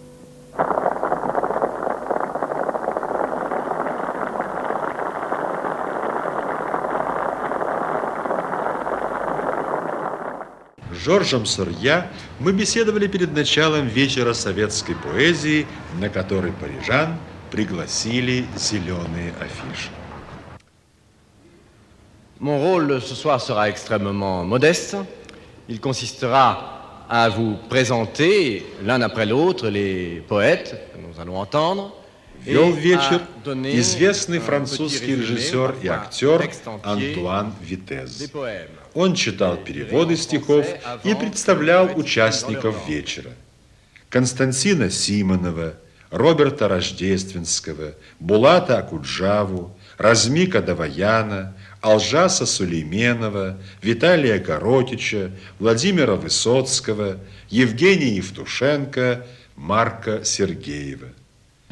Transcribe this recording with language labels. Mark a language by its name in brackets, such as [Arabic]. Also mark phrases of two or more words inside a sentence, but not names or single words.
[Russian] С Жоржем Сорья мы беседовали перед началом вечера советской поэзии, на который парижан пригласили зеленые афиши. [French] Mon rôle ce soir sera extrêmement modeste. Il consistera à vous présenter l'un après l'autre les poètes que nous allons entendre. [Russian] Вел вечер известный французский режиссер и актер Антуан Витез. Он читал переводы стихов и представлял участников вечера. Константина Симонова, Роберта Рождественского, Булата Акуджаву, Размика Даваяна, Алжаса Сулейменова, Виталия Коротича, Владимира Высоцкого, Евгения Евтушенко, Марка Сергеева.